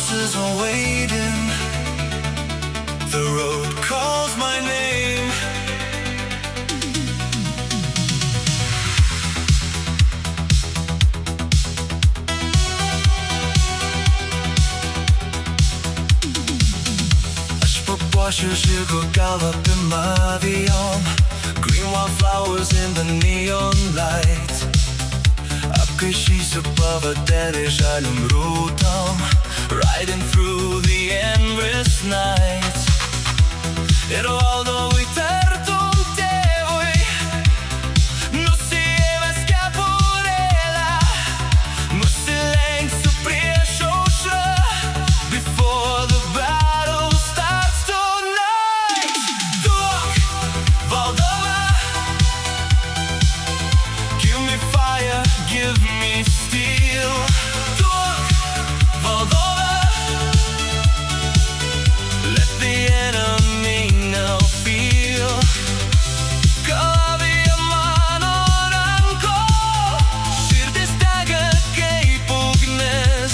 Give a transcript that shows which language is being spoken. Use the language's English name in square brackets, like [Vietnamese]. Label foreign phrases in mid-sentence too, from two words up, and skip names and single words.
[English] hours are waiting. The road calls my name. [Lithuanian] Aš papuošiu žirgo galvą pirmavijom. [English] Green wildflowers in the neon light. [Lithuanian] Apkaišysiu pavadėlį žaliom rūtom. [English] Riding through the endless night. [Lithuanian] Ir valdovui tartum tėvui nusiėmęs kepurėlę, nusilenksiu prieš aušrą. [English] Before the battle starts tonight. [Lithuanian] Duok valdovą, [English] give me fire, give me steel. [Lithuanian] Duok valdovą, [English] let the enemy now feel. [Lithuanian] Kalavija mano ranko, širdis dega kaip ugnis.